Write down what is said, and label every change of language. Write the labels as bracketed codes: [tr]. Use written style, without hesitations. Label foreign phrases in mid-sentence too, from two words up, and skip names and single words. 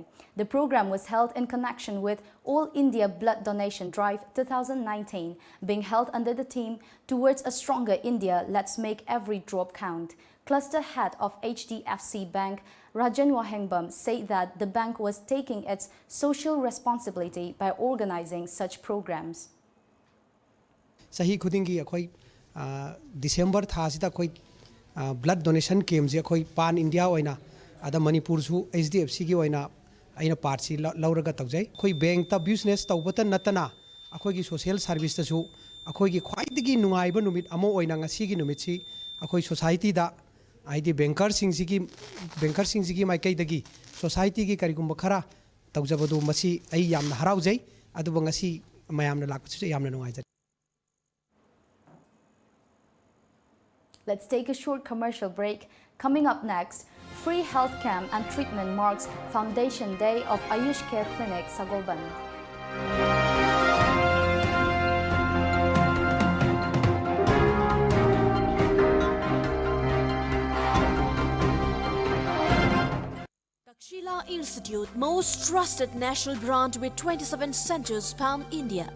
[en] The program was held in connection with All India Blood Donation Drive 2019, being held under the theme Towards a Stronger India, Let's Make Every Drop Count. Cluster head of HDFC Bank, Rajan Wahengbam said that the bank was taking its social responsibility by organizing such programs. [mni] Sahi khudingi akhoi December thasida khoi [en] blood donation camp [mni] je akhoi [en] pan India [mni] oina ada Manipur su HDFC gi oina aina part si lauraga tawjai khoi bank ta business tawbata natana akhoi gi [en] social service [mni] ta su akhoi gi khwaidagi nungaiba numit amo oina ngasi gi numit si akhoi society da aidi banker sing sigi maikai dagi society gi karigumba khara tawjabadu masi ai yamna haraujai aduba ngasi mayamna lakchu yamna nungaijai. [en] Let's take a short commercial break. Coming up next, free health camp and treatment marks Foundation Day of Ayush Care Clinic, Sagolban. Takshila Institute, most trusted national brand with 27 centers pan-India.